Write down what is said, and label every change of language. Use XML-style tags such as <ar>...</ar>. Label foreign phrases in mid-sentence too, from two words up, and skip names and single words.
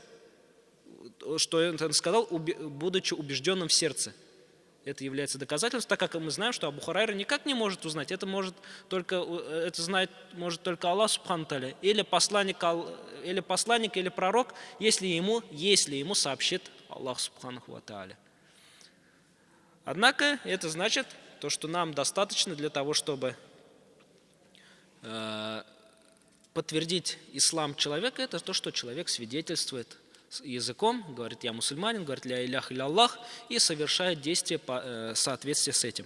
<ru>Что он сказал, будучи убежденным в сердце. Это является доказательством, так как мы знаем, что Абу Хурайра никак не может узнать. Это знает может только Аллах</ru> <ar>سبحانه تعالى,</ar> <ru>или посланник, или пророк, если ему сообщит Аллах</ru> <ar>سبحانه وتعالى.</ar> <ru>Однако это значит, то, что нам достаточно для того, чтобы подтвердить ислам человека, это то, что человек свидетельствует языком, говорит: я мусульманин, говорит</ru> <ar>لا إله إلا الله,</ar> <ru>и совершает действия в соответствии с этим.</ru>